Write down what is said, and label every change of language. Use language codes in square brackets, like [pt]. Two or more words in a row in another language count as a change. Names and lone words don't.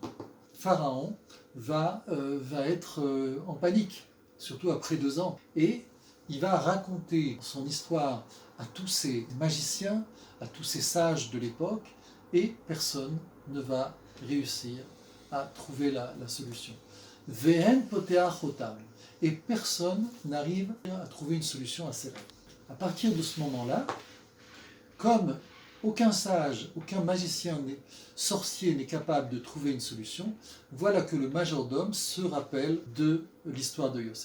[fr] Pharaon va être en panique, surtout après 2 ans, et il va raconter son histoire à tous ces magiciens, à tous ces sages de l'époque, et personne ne va réussir à trouver la solution. [he] ואין פותר אותם. [fr] Et personne n'arrive à trouver une solution à ces rêves. À partir de ce moment-là, comme aucun sage, aucun magicien, sorcier n'est capable de trouver une solution, voilà que le majordome se rappelle de l'histoire de Yosef.